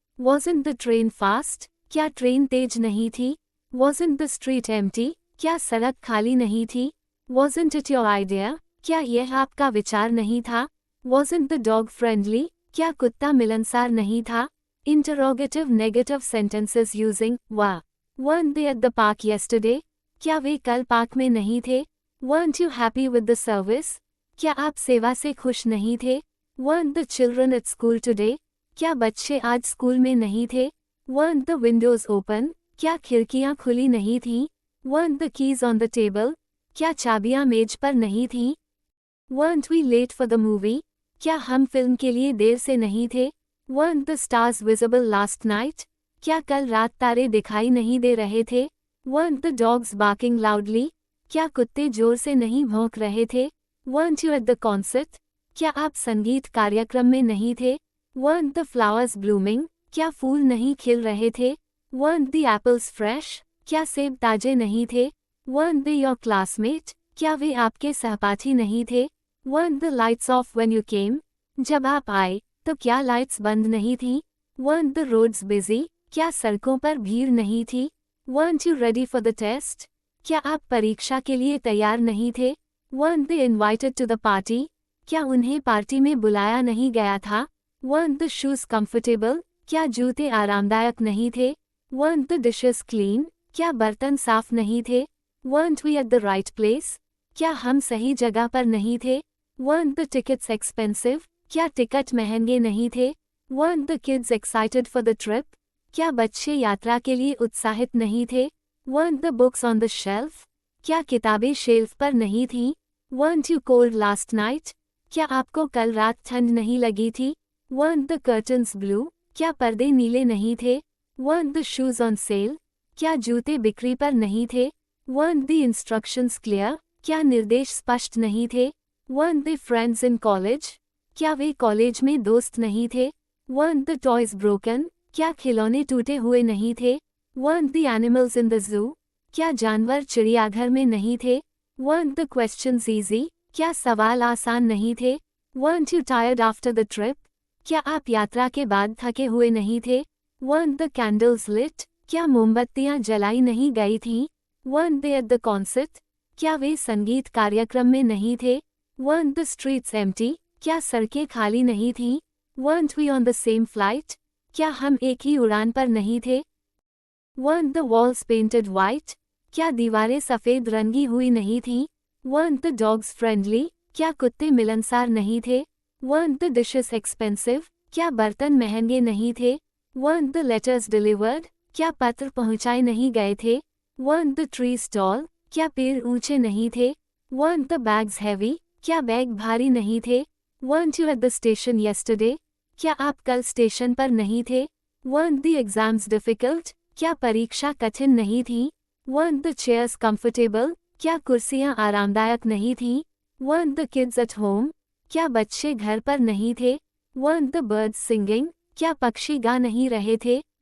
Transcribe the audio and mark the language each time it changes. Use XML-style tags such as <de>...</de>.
<en>Wasn't the train fast?</en> <hi>क्या train तेज नहीं थी?</hi> <en>Wasn't the street empty?</en> <hi>क्या सड़क खाली नहीं थी?</hi> <en>Wasn't it your idea?</en> <hi>क्या यह आपका विचार नहीं था?</hi> <en>Wasn't the dog friendly?</en> <hi>क्या कुत्ता मिलनसार नहीं था?</hi> <en>Interrogative negative sentences using wa. Weren't they at the park yesterday?</en> <hi>क्या वे कल पार्क में नहीं थे?</hi> <en>Weren't you happy with the service?</en> <hi>क्या आप सेवा से खुश नहीं थे?</hi> <en>Weren't the children at school today?</en> <hi>क्या बच्चे आज स्कूल में नहीं थे?</hi> <en>Weren't the windows open?</en> <hi>क्या खिड़कियां खुली नहीं थीं?</hi> <en>Weren't the keys on the table?</en> <hi>क्या चाबियां मेज पर नहीं थीं?</hi> <en>Weren't we late for the movie?</en> <hi>क्या हम फिल्म के लिए देर से नहीं थे?</hi> <en>Weren't the stars visible last night?</en> <hi>क्या कल रात तारे दिखाई नहीं दे रहे थे?</hi> <en>Weren't the dogs barking loudly?</en> <hi>क्या कुत्ते जोर से नहीं भौंक रहे थे?</hi> <en>Weren't you at the concert?</en> <hi>क्या आप संगीत कार्यक्रम में नहीं थे?</hi> <en>Weren't the flowers blooming?</en> <hi>क्या फूल नहीं खिल रहे थे?</hi> <en>Weren't the apples fresh?</en> <hi>क्या सेब ताजे नहीं थे?</hi> <en>Weren't they your classmate?</en> <hi>क्या वे आपके सहपाठी नहीं थे?</hi> <en>Weren't the lights off when you came?</en> <hi>जब आप आए तो क्या लाइट्स बंद नहीं थीं?</hi> <en>Weren't the roads busy?</en> <hi>क्या सड़कों पर भीड़ नहीं थी?</hi> <en>Weren't you ready for the test?</en> <hi>क्या आप परीक्षा के लिए तैयार नहीं थे?</hi> <en>Weren't they invited to the party?</en> <hi>क्या उन्हें पार्टी में बुलाया नहीं गया था?</hi> <en>Weren't the shoes comfortable?</en> <hi>क्या जूते आरामदायक नहीं थे?</hi> <en>Weren't the dishes clean?</en> <hi>क्या बर्तन साफ नहीं थे?</hi> <en>Weren't we at the right place?</en> <hi>क्या हम सही जगह पर नहीं थे?</hi> <en>Weren't the tickets expensive?</en> <hi>क्या टिकट महंगे नहीं थे?</hi> <en>Weren't the kids excited for the trip?</en> <hi>क्या बच्चे यात्रा के लिए उत्साहित नहीं थे?</hi> <en>Weren't the books on the shelf?</en> <hi>क्या किताबें शेल्फ पर नहीं थीं?</hi> <en>Weren't you cold last night?</en> <hi>क्या आपको कल रात ठंड नहीं लगी थी?</hi> <en>Weren't the curtains blue?</en> <hi>क्या पर्दे नीले नहीं थे?</hi> <en>Weren't the shoes on sale?</en> <hi>क्या जूते बिक्री पर नहीं थे?</hi> <en>Weren't the instructions clear?</en> <hi>क्या निर्देश स्पष्ट नहीं थे?</hi> <en>Weren't they friends in college?</en> <hi>क्या वे कॉलेज में दोस्त नहीं थे?</hi> <en>Weren't the toys broken?</en> <hi>क्या खिलौने टूटे हुए नहीं थे?</hi> <en>Weren't the animals in the zoo?</en> <hi>क्या जानवर चिड़ियाघर में नहीं थे?</hi> <en>Weren't the questions easy?</en> <hi>क्या सवाल आसान नहीं थे?</hi> <en>Weren't you tired after the trip?</en> <hi>क्या आप यात्रा के बाद थके हुए नहीं थे?</hi> <en>Weren't the candles lit?</en> <hi>क्या मोमबत्तियां जलाई नहीं गई थीं?</hi> <en>Weren't they at the concert?</en> <hi>क्या वे संगीत कार्यक्रम में नहीं थे?</hi> <en>Weren't the streets empty?</en> <hi>क्या सड़कें खाली नहीं थीं?</hi> <en>Weren't we on the same flight?</en> <hi>क्या हम एक ही उड़ान पर नहीं थे?</hi> <en>Weren't the walls painted white?</en> <hi>क्या दीवारें सफ़ेद रंगी हुई नहीं थीं?</hi> <en>Weren't the dogs friendly?</en> <hi>क्या कुत्ते मिलनसार नहीं थे?</hi> <en>Weren't the dishes expensive?</en> <hi>क्या बर्तन महंगे नहीं थे?</hi> <en>Weren't the letters delivered?</en> <hi>क्या पत्र पहुंचाए नहीं गए थे?</hi> <en>Weren't the trees tall?</en> <hi>क्या पेड़ ऊंचे नहीं थे?</hi> <en>Weren't the bags heavy?</en> <hi>क्या बैग भारी नहीं थे?</hi> <en>Weren't you at the station yesterday?</en> <hi>क्या आप कल स्टेशन पर नहीं थे?</hi> <en>Weren't the exams difficult?</en> <hi>क्या परीक्षा कठिन नहीं थी?</hi> <en>Weren't the chairs comfortable?</en> <hi>क्या कुर्सियां आरामदायक नहीं थीं?</hi> <en>Weren't the kids at home?</en> <hi>क्या बच्चे घर पर नहीं थे?</hi> <en>Weren't the birds singing?</en> <hi>क्या पक्षी गा नहीं रहे थे?</hi>